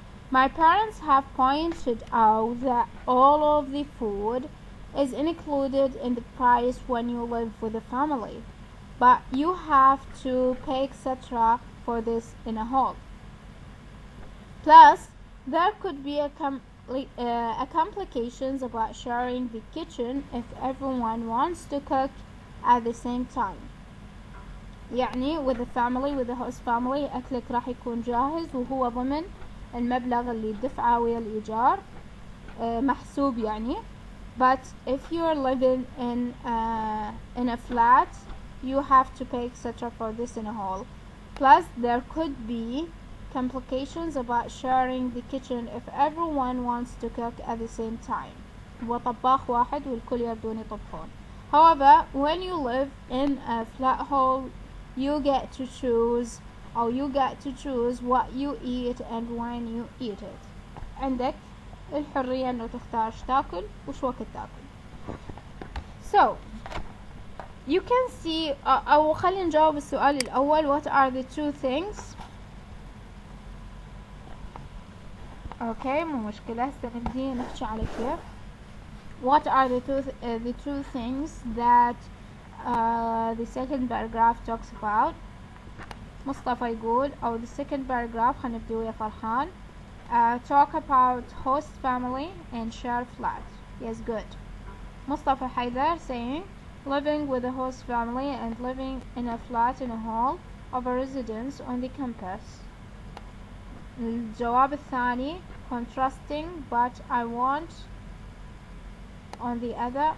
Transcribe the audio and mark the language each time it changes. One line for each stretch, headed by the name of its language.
English: My parents have pointed out that all of the food is included in the price when you live with a family, but you have to pay extra for this in a hall. Plus, there could be a complications about sharing the kitchen if everyone wants to cook at the same time.
Arabic: يعني
English: with the family, with the host family،
Arabic: أكلك راح يكون جاهز وهو ضمن المبلغ اللي دفعه ويا الإيجار، محسوب يعني.
English: but if you're living in a flat, you have to pay etc for this in a hall. Plus, there could be complications about sharing the kitchen if everyone wants to cook at the same time.
Arabic: وطباخ واحد والكل يردون يطبخون.
English: However, when you live in a flat hall, you get to choose what you eat and when you eat it.
Arabic: عندك الحرية انه تختار ايش تاكل وش وقت تاكل.
English: So you can see
Arabic: او خلينا نجاوب السؤال الأول.
English: what are the two things.
Arabic: اوكي مو مشكلة، هسه نبدي نحكي على كيف.
English: what are the two things that the second paragraph talks about.
Arabic: مصطفى يقول أو
English: the second paragraph،
Arabic: خلينا نبدي ويا فرحان.
English: talk about host family and share flat. Yes, good. Mustafa Haidar saying living with a host family and living in a flat in a hall of a residence on the campus.
Arabic: الجواب الثاني
English: contrasting but I want on the other.